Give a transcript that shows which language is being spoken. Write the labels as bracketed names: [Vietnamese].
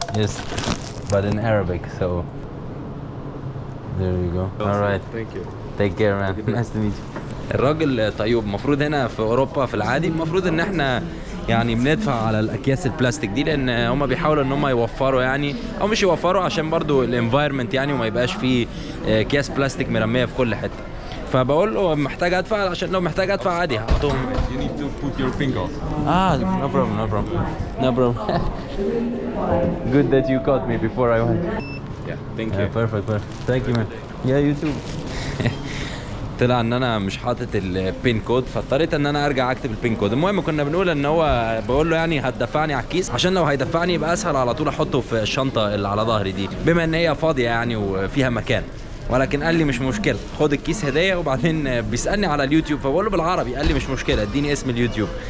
[English] Yes, but in Arabic, so there you go. All right. Thank you. Take care, man. Nice to meet you. [Arabic] الراجل طيب. المفروض هنا في اوروبا في العادي المفروض ان احنا يعني بندفع على الاكياس البلاستيك دي، لان هم بيحاولوا ان هم يوفروا يعني، او مش يوفروا عشان برضو الانفايرمنت يعني، وما يبقاش فيه اكياس بلاستيك مرميه في كل حته. فبقول له محتاج ادفع، عشان لو محتاج ادفع عادي هحطهم. [English] You need to put your fingers. No problem. Good that you caught me before I went. Yeah, thank you. Perfect. Thank you, man. Yeah, you too. [Arabic] طلع ان انا مش حاطط البين كود، فاضطريت ان انا ارجع اكتب البين كود. المهم كنا بنقول ان هو بقول له يعني هتدفعني على الكيس، عشان لو هيدفعني يبقى اسهل على طول احطه في الشنطه اللي على ظهري دي، بما ان هي فاضيه يعني وفيها مكان. ولكن قال لي مش مشكله، خد الكيس هديه. وبعدين بيسالني على اليوتيوب، فبقول له بالعربي، قال لي مش مشكله اديني اسم اليوتيوب.